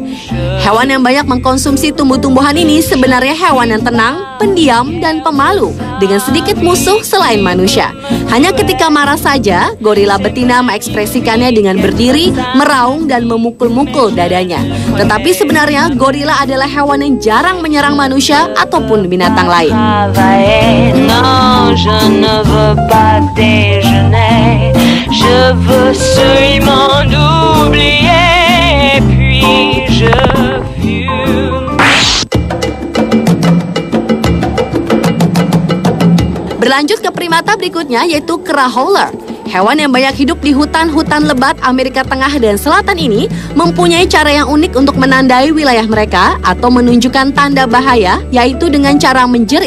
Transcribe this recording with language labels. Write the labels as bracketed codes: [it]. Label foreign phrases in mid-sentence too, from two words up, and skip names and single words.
[id] Hewan yang banyak mengkonsumsi tumbuh-tumbuhan ini sebenarnya hewan yang tenang, pendiam, dan pemalu, dengan sedikit musuh selain manusia. Hanya ketika marah saja, gorila betina mengekspresikannya dengan berdiri, meraung, dan memukul-mukul dadanya. Tetapi sebenarnya gorila adalah hewan yang jarang menyerang manusia ataupun binatang lain. [fr] Pas déjeuner, je veux absolument oublier, puis je fume. [id] Berlanjut ke primata berikutnya yaitu kera howler. Hewan yang banyak hidup di hutan-hutan lebat Amerika Tengah dan Selatan ini mempunyai cara yang unik untuk menandai wilayah mereka atau menunjukkan tanda bahaya, yaitu dengan cara menjerit.